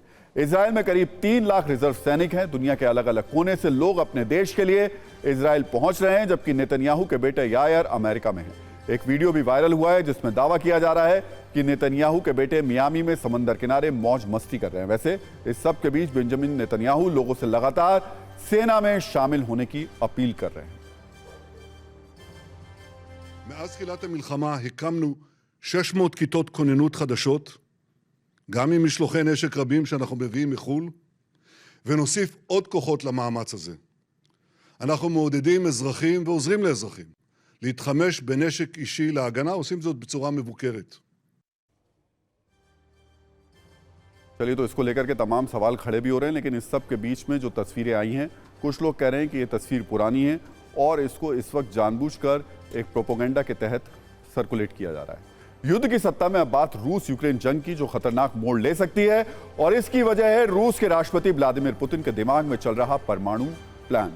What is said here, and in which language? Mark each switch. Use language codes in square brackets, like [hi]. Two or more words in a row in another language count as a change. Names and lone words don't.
[hi] इजराइल में करीब 3 लाख रिजर्व सैनिक हैं। दुनिया के अलग अलग कोने से लोग अपने देश के लिए इजराइल पहुंच रहे हैं, जबकि नेतन्याहू के बेटे यायर अमेरिका में हैं। एक वीडियो भी वायरल हुआ है जिसमें दावा किया जा रहा है कि नेतन्याहू के बेटे मियामी में समंदर किनारे मौज मस्ती कर रहे हैं। वैसे इस सब के बीच बेंजामिन नेतन्याहू लोगों से लगातार सेना में शामिल होने की अपील कर रहे हैं। [he] מאז תחילת המלחמה הקמנו 600 כיתות כוננות חדשות, גם עם משלוחי נשק רבים שאנחנו מביאים מחו"ל, ונוסיף עוד כוחות למאמץ הזה. אנחנו מעודדים אזרחים ועוזרים לאזרחים להתחמש בנשק אישי להגנה, עושים זאת בצורה מבוקרת. [hi] चलिए, तो इसको लेकर के तमाम सवाल खड़े भी हो रहे हैं, लेकिन इस सब के बीच में जो तस्वीरें आई हैं, कुछ लोग कह रहे हैं कि ये तस्वीर पुरानी है और इसको इस वक्त जानबूझकर एक प्रोपोगेंडा के तहत सर्कुलेट किया जा रहा है। युद्ध की सत्ता में अब बात रूस यूक्रेन जंग की, जो खतरनाक मोड़ ले सकती है, और इसकी वजह है रूस के राष्ट्रपति व्लादिमीर पुतिन के दिमाग में चल रहा परमाणु प्लान।